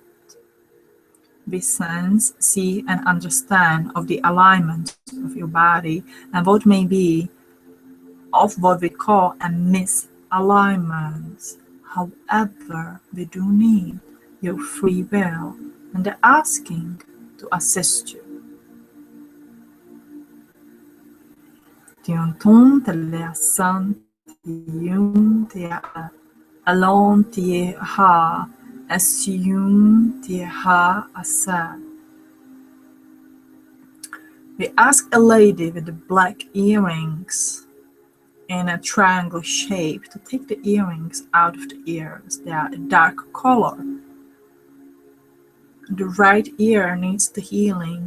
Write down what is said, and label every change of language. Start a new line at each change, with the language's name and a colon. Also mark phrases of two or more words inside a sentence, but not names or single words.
English: We sense, see, and understand of the alignment of your body and what may be of what we call a misalignment. However, we do need your free will and the asking to assist you. Tionton te lea san tiun tia alon tie ha assume tie ha asa. We ask a lady with the black earrings in a triangle shape to take the earrings out of the ears. They are a dark color. The right ear needs the healing.